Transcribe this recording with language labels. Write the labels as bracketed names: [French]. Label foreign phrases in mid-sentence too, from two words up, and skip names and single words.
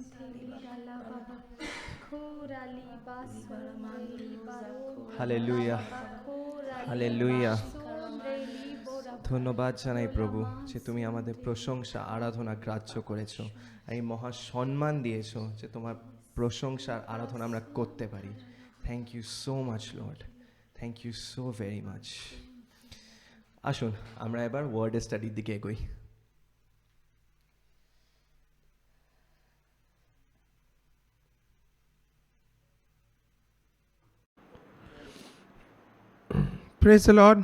[Bangla] Rala Baba Korali Basundeli Baro Hallelujah. Korali Hallelujah. Basundeli Bora ধন্যবাদ জানাই প্রভু যে তুমি আমাদের প্রশংসা আরাধনা গ্রাহ্য করেছো, এই মহা সম্মান দিয়েছো যে তোমার প্রশংসার আরাধনা আমরা করতে পারি। [English] thank you so much Lord, thank you so very much. [Bangla] আসুন আমরা এবার [English] word study [Bangla] দিকে এগোই। [English] praise the Lord.